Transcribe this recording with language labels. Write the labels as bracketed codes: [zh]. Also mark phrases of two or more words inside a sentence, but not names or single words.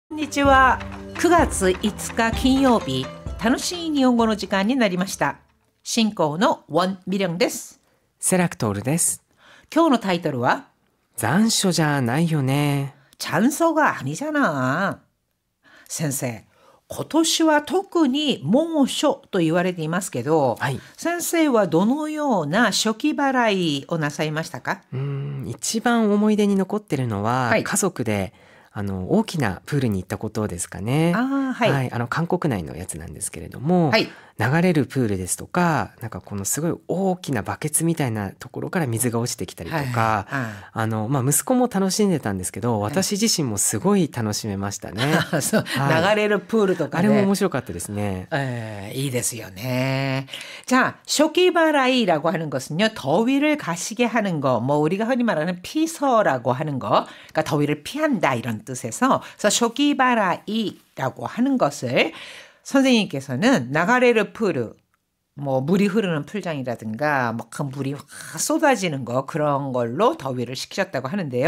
[ja] こんにちは。9月5日金曜日、楽しい日本語の時間になりました。進行のウォン・ミリョンです。セラクトールです。今日のタイトルは残暑じゃないよね。 [ko] 残暑가 아니잖아。 [ja] 先生、今年は特に猛暑と言われていますけど、はい。先生はどのような暑気払いをなさいましたか？一番思い出に残ってるのは、はい、家族で大きなプールに行ったことですかね。はい。韓国内のやつなんですけれども、はい。流れるプールですとか、なんかこのすごい大きなバケツみたいなところから水が落ちてきたりとか、息子も楽しんでたんですけど、私自身もすごい楽しめましたね。そう、流れるプールとかあれも面白かったですね。いいですよね。 [ko] 자, 쇼기바라이라고 하는 것은요, 더위를 가시게 하는 거, 뭐 우리가 흔히 말하는 피서라고 하는 거, 그러니까 더위를 피한다 이런 뜻에서, 그래서 쇼기바라이라고 하는 것을 선생님께서는 [ja] 流れるプール, [ko] 뭐 물이 흐르는 풀장이라든가 뭐 큰 물이 확 쏟아지는 거 그런 걸로 더위를 식히셨다고 하는데요.